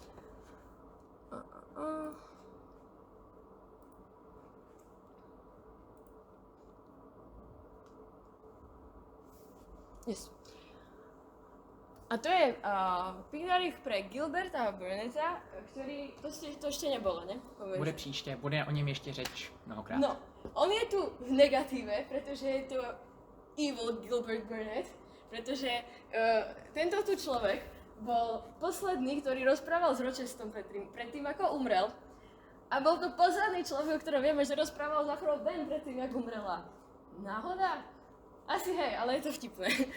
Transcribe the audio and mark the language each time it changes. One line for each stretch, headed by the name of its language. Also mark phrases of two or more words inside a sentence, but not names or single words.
English: Yes.
Slovak: A to je Pictarich pre Gilberta Burneta, ktorý, to ešte nebolo,
Czech: ne? Bude příště, bude o něm ještě řeč mnohokrát.
Slovak: No, on je tu v negatíve, pretože je to evil Gilbert Burnet, pretože tento tu človek bol posledný, ktorý rozprával s Rochestom predtým, ako umrel. A bol to posledný človek, o ktorom vieme, že rozprával s Afrou Ben predtým, ako umrela. Náhoda? Asi hej, ale je to vtipné.